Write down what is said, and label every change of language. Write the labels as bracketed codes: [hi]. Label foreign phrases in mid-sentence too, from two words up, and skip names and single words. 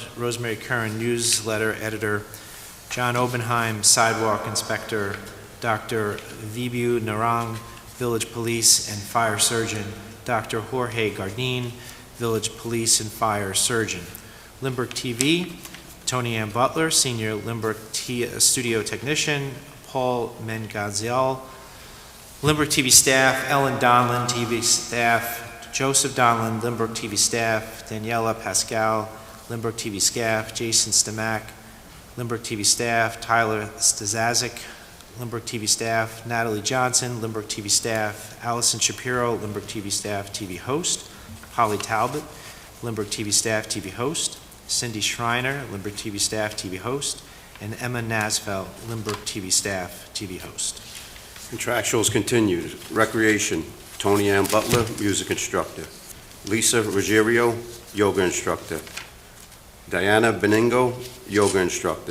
[en] Rosemary Curran, Newsletter Editor. John Obenheim, Sidewalk Inspector. Dr. Vibu Narang, Village Police and Fire Surgeon. Dr. Jorge Gardin, Village Police and Fire Surgeon. Lynbrook TV, Tony Ann Butler, Senior Lynbrook Studio Technician. Paul Mengaziel. Lynbrook TV Staff, Ellen Donlin, TV Staff. Joseph Donlin, Lynbrook TV Staff. Daniela Pascal, Lynbrook TV Staff. Jason Stamak, Lynbrook TV Staff. Tyler Stazazik, Lynbrook TV staff, Natalie Johnson, Lynbrook TV staff, Allison Shapiro, Lynbrook TV staff, TV host, Holly Talbot, Lynbrook TV staff, TV host, Cindy Schreiner, Lynbrook TV staff, TV host, and Emma Nasfeld, Lynbrook TV staff, TV host. Contractuals continued. Recreation, Tony Ann Butler, music instructor. Lisa Ruggiero, yoga instructor. Diana Beningo, yoga instructor.